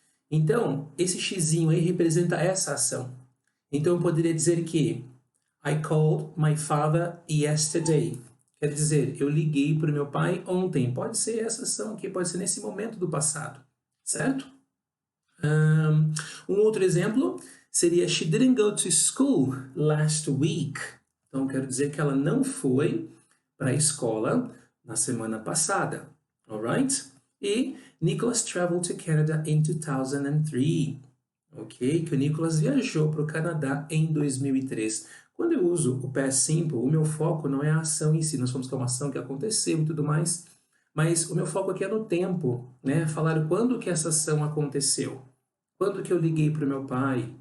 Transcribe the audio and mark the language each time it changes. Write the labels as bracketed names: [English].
[Portuguese] Então, esse xizinho aí representa essa ação. Então, eu poderia dizer que [English] I called my father yesterday. [Portuguese] Quer dizer, eu liguei para o meu pai ontem. Pode ser essa ação aqui, pode ser nesse momento do passado, certo? Um outro exemplo seria [English] she didn't go to school last week. [Portuguese] Então, quero dizer que ela não foi para a escola na semana passada, alright? [English] E Nicholas traveled to Canada in 2003, ok? [Portuguese] Que o Nicholas viajou para o Canadá em 2003. Quando eu uso o past simple, o meu foco não é a ação em si, nós falamos que é uma ação que aconteceu e tudo mais, mas o meu foco aqui é no tempo, né? Falar quando que essa ação aconteceu. Quando que eu liguei para o meu pai?